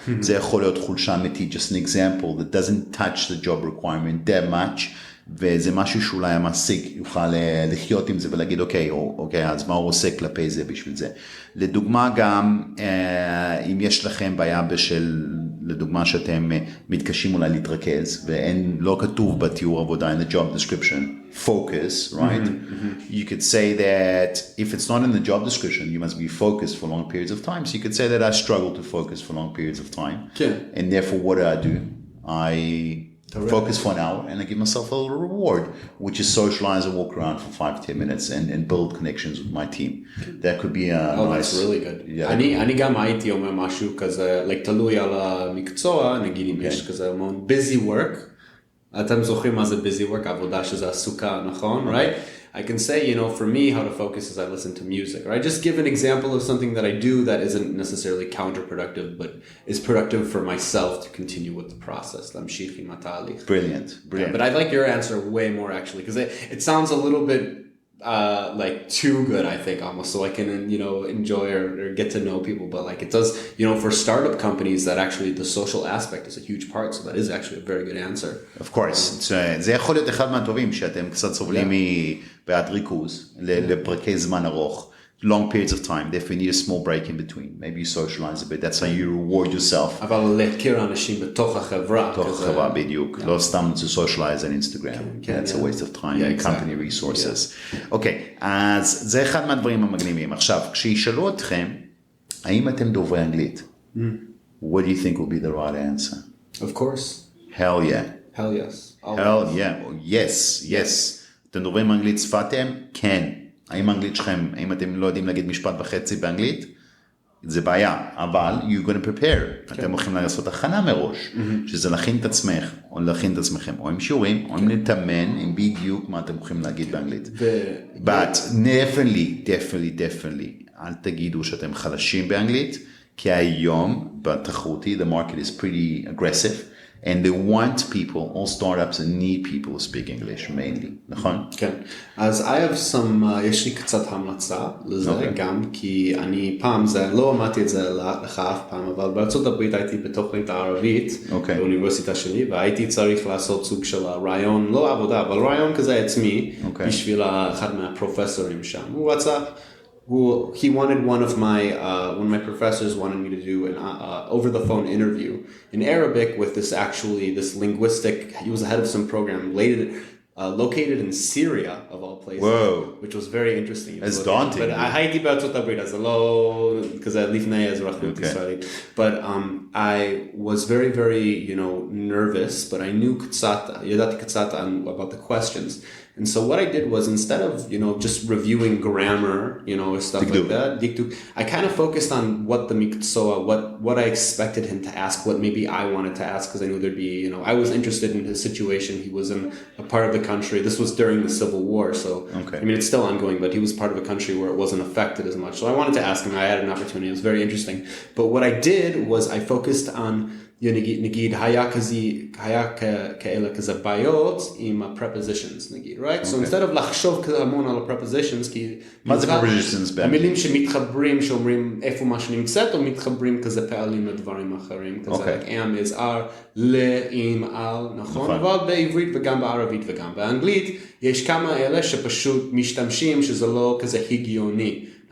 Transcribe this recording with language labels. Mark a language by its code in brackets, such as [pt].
[he] זה יכול להיות חולשה אמיתית, [en] just an example that doesn't touch the job requirement that much, [he] וזה משהו שאולי המעסיק יוכל לחיות עם זה ולהגיד, אוקיי, אז מה הוא עושה כלפי זה בשביל זה. לדוגמה גם, אם יש לכם בעיה בשל, לדוגמה שאתם מתקשים אולי להתרכז, ואין, לא כתוב בתיאור עבודה, [en] in the job description, focus, right? You could say that if it's not in the job description, you must be focused for long periods of time. So you could say that I struggle to focus for long periods of time. And therefore, what do? I focus for an hour and I give myself a little reward, which is socialize and walk around for 5-10 minutes and build connections with my team. That could be a nice... that's really good. Yeah. [he] אני גם הייתי אומר משהו כזה, תלוי על המקצוע, נגיד אם יש כזה המון busy work, אתם זוכרים מה זה busy work, עבודה שזה עסוקה, נכון? [en] Right? I can say, for me, how to focus is I listen to music, right? Just give an example of something that I do that isn't necessarily counterproductive, but is productive for myself to continue with the process. Brilliant. Yeah, but I like your answer way more, actually, because it sounds a little bit like too good, I think, almost, so I can, enjoy or get to know people. But like it does, for startup companies, that actually the social aspect is a huge part. So that is actually a very good answer. Of course. [he] זה יכול להיות אחד מהטובים, שאתם קצת סובלים מבעד ריכוז, לפרקי זמן ארוך, [en] long periods of time. Therefore, you need a small break in between. Maybe you socialize a bit. That's how you reward yourself. [he] אבל להכיר אנשים בתוך החברה. בתוך החברה, בדיוק. לא סתם [en] to socialize on Instagram. That's a waste of time and company resources. [he] אוקיי, אז זה אחד מהדברים המגניבים. עכשיו, כשישאלו אתכם, האם אתם דוברי אנגלית? [en] What do you think will be the right answer? Of course. Hell yeah. Hell yes. Hell yeah. Yes. [he] אתם דוברים אנגלית שפתם? כן. האם האנגלית שלכם, האם אתם לא יודעים להגיד משפט וחצי באנגלית? זה בעיה, אבל [en] you're going to prepare. [he] אתם הולכים לעשות הכנה מראש, שזה להכין את עצמך, או להכין את עצמכם, או עם שיעורים, או עם לתאמן, עם בדיוק מה אתם הולכים להגיד באנגלית. [en] But definitely, [he] אל תגידו שאתם חלשים באנגלית, כי היום, בתחרותי, [en] the market is pretty aggressive, and they want people, all startups need people who speak English mainly, [he] נכון? כן. אז [en] I have some, [he] יש לי קצת המלצה לזה גם, כי אני פעם, לא אמרתי את זה לך אף פעם, אבל בארצות הברית הייתי בתוכנית הערבית, באוניברסיטה שלי, והייתי צריך לעשות סוג של רעיון, לא עבודה, אבל רעיון כזה עצמי, בשביל אחד מהפרופסורים שם. הוא רצה, [en] he wanted one of my professors wanted me to do an over the phone interview in Arabic with this linguistic. He was the head of some program located in Syria of all places. Whoa. Which was very interesting. It's daunting. [he] But הייתי בארצות הברית, אז לא כזה לפני אזרחות ישראלית. [en] But I was very, very, nervous, but I knew [he] ידעתי קצת [en] about the questions. And so what I did was instead of, just reviewing grammar, or stuff like that, דקדוק, I kind of focused on what the מקצוע, what I expected him to ask, what maybe I wanted to ask, because I knew there'd be, I was interested in his situation. He was in a part of the country. This was during the Civil War, so, I mean, it's still ongoing, but he was part of a country where it wasn't affected as much. So I wanted to ask him. I had an opportunity. It was very interesting. But what I did was I focused on, [he] נגיד, היה כאלה כזה בעיות עם ה-prepositions, נגיד, [en] right? So instead of [he] לחשוב המון על ה-prepositions, כי... מה זה prepositions? המילים שמתחברים, שאומרים איפה מה שנמצאת, או מתחברים כזה פעלים לדברים אחרים, כזה, [en] like am, is, are, [he] ל, עם, על, נכון? אבל בעברית וגם בערבית וגם באנגלית, יש כמה אלה שפשוט משתמשים שזה לא כזה הגיוני.